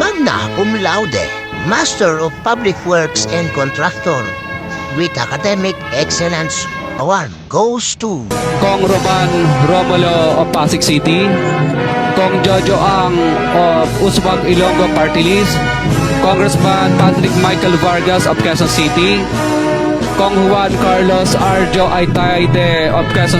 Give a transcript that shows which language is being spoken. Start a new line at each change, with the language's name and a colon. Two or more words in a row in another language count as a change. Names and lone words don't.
English: magna cum laude, Master of Public Works and Contractor with Academic Excellence Award goes to Kong Roman Romulo of Pasig City, Kong Jojo Ang of Uswag Ilonggo Party List, Congressman Patrick Michael Vargas of Quezon City, Kong Juan Carlos Arjo Aitayde of Quezon